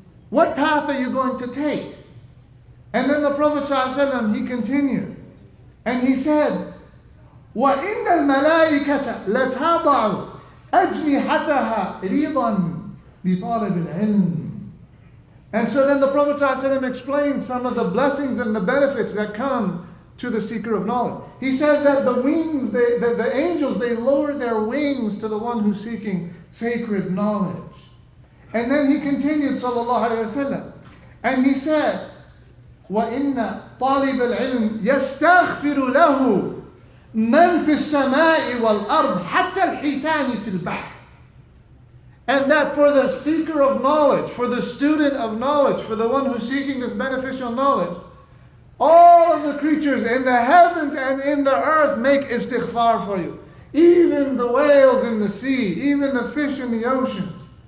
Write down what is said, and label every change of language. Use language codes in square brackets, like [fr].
[en] What path are you going to take? And then the Prophet ﷺ, he continued, and he said, [ar] وَإِنَّ الْمَلَائِكَةَ لَتَضَعُ أَجْنِحَتَهَا رِضًا لِطَالِبِ الْعِلْمِ. [en] And so then the Prophet ﷺ explained some of the blessings and the benefits that come to the seeker of knowledge. He said that the wings, the angels, they lower their wings to the one who's seeking sacred knowledge. And then he continued, sallallahu alayhi wasallam, and he said, [ar] وَإِنَّ طَالِبَ الْعِلْمِ يَسْتَغْفِرُ لَهُ مَنْ فِي السَّمَاءِ وَالْأَرْضِ حَتَّى الْحِيتَانِ فِي الْبَحْرِ. [en] And that for the seeker of knowledge, for the student of knowledge, for the one who's seeking this beneficial knowledge, all of the creatures in the heavens and in the earth make istighfar for you. Even the whales in the sea, even the fish in the oceans.